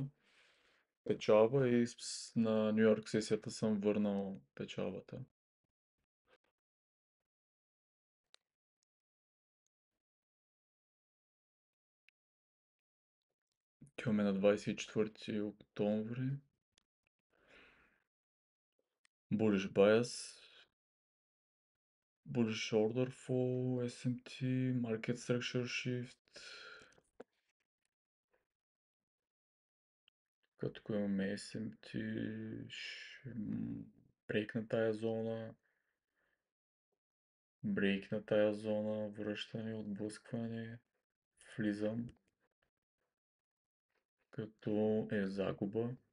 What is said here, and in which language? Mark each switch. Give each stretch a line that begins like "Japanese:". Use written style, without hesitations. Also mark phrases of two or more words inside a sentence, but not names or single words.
Bulgarian: Печалба и на Нью Йорк сесията съм върнал печалбата. Имаме на 24 октомври.
English: Bullish bias. Bullish order for SMT. Market structure shift.
Bulgarian: Като имаме SMT, ще брейк на тая зона. Брейк на тая зона, връщане, отблъскване. Влизам. Като е загуба.